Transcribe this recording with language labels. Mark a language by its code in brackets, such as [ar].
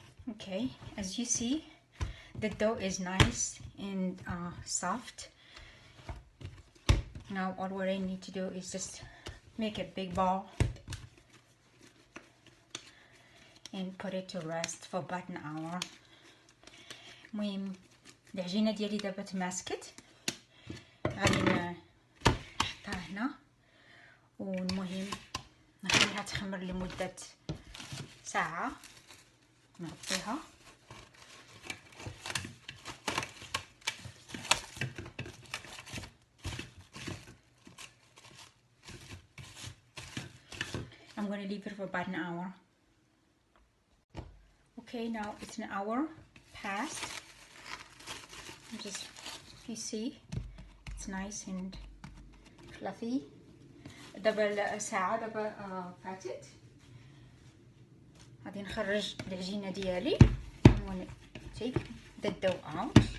[en] Okay, as you see, the dough is nice and soft. Now all what I need to do is just make a big ball and put it to rest for about an hour. [ar] المهم العجينه ديالي دابا تماسكت، غادي نحطها هنا والمهم نخليها تخمر لمده ساعه. نغطيها [en] I'm going to leave it for about an hour. Okay, now it's an hour past. Just, you see, it's nice and fluffy. [ar] دابا ساعة دابا فاتت. غادي نخرج العجينة ديالي. [en] I'm going to take the dough out.